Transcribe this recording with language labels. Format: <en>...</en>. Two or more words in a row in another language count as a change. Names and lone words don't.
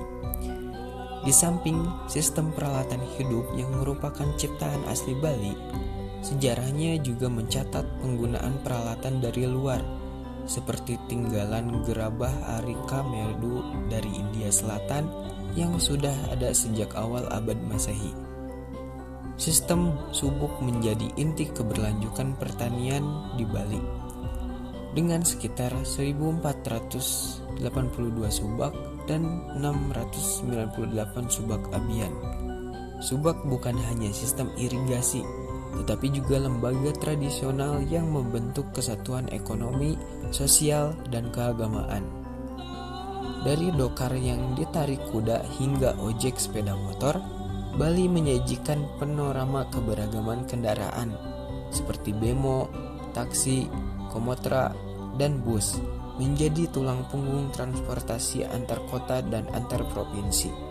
<id>Di samping sistem peralatan hidup yang merupakan ciptaan asli Bali, sejarahnya juga mencatat penggunaan peralatan dari luar seperti tinggalan gerabah Arika Merdu dari India Selatan yang sudah ada sejak awal abad Masehi. Sistem subuk menjadi inti keberlanjutan pertanian di Bali. Dengan sekitar 1482 subak dan 698 subak abian. Subak bukan hanya sistem irigasi, tetapi juga lembaga tradisional yang membentuk kesatuan ekonomi, sosial, dan keagamaan. Dari dokar yang ditarik kuda hingga ojek sepeda motor, Bali menyajikan panorama keberagaman kendaraan seperti bemo, taksi, komuter, dan bus menjadi tulang punggung transportasi antar kota dan antar provinsi.</id>